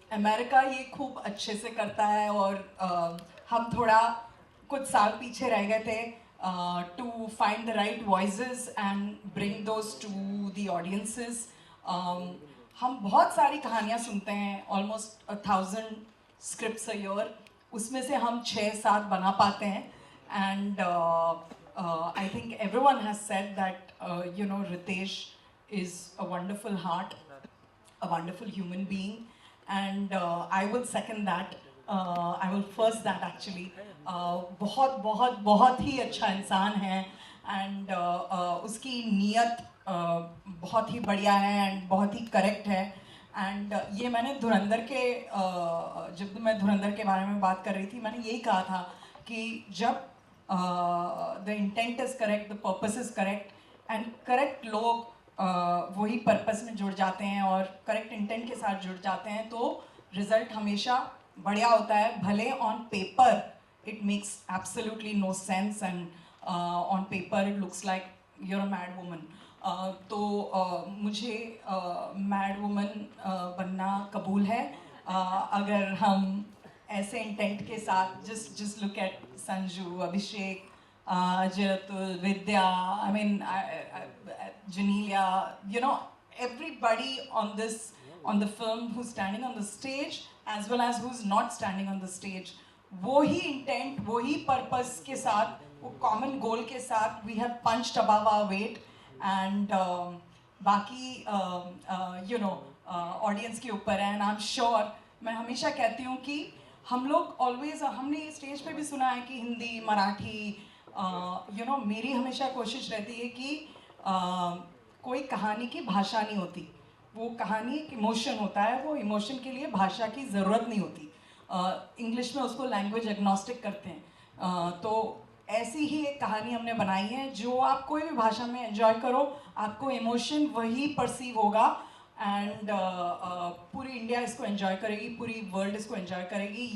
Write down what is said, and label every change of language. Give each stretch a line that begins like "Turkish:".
Hindi: America ये खूब अच्छे से करता है और हम थोड़ा कुछ साल पीछे रह गए थे
English: To find the right voices and bring those to the audiences.
Hindi: हम बहुत सारी कहानियाँ सुनते हैं, ऑलमोस्ट 1000 स्क्रिप्ट्स अ ईयर. उसमें से हम 6-7 बना पाते हैं.
English: And I think everyone has said that you know Ritesh is a wonderful heart, a wonderful human being, and I will second that. I will first that actually.
Hindi: बहुत बहुत बहुत ही अच्छा इंसान है and उसकी नीयत बहुत ही बढ़िया है and बहुत ही करेक्ट है. एंड ये मैंने धुरंधर के जब मैं धुरंधर के बारे में बात कर रही थी, मैंने यही कहा था कि जब
English: the intent is correct, the purpose is correct and correct
Hindi: लोग वही पर्पस में जुड़ जाते हैं और करेक्ट इंटेंट के साथ जुड़ जाते हैं तो रिजल्ट हमेशा बढ़िया होता है. भले
English: On paper it makes absolutely no sense and on paper it looks like you're a mad woman.
Hindi: तो मुझे मैड वुमन बनना कबूल है अगर हम ऐसे इंटेंट के साथ
English: Just look at Sanju, Abhishek, Jiratul, Vidya, I mean, Janelia, you know, everybody on the film who's standing on the stage as well as who's not standing on the stage.
Hindi: वो ही intent, वो ही purpose के साथ, वो common goal के साथ,
English: we have punched above our weight and
Hindi: बाकी you know audience के ऊपर है.
English: And I'm sure,
Hindi: मैं हमेशा कहती हूँ कि हम लोग always, हमने स्टेज पे भी सुना है कि हिंदी, मराठी, यू नो मेरी हमेशा कोशिश रहती है कि कोई कहानी की भाषा नहीं होती. वो कहानी एक इमोशन होता है, वो इमोशन के लिए भाषा की ज़रूरत नहीं होती. इंग्लिश में उसको लैंग्वेज एग्नोस्टिक करते हैं. तो ऐसी ही एक कहानी हमने बनाई है जो आप कोई भी भाषा में एंजॉय करो, आपको इमोशन वही परसीव होगा. एंड पूरी इंडिया इसको एंजॉय करेगी, पूरी वर्ल्ड इसको एंजॉय करेगी.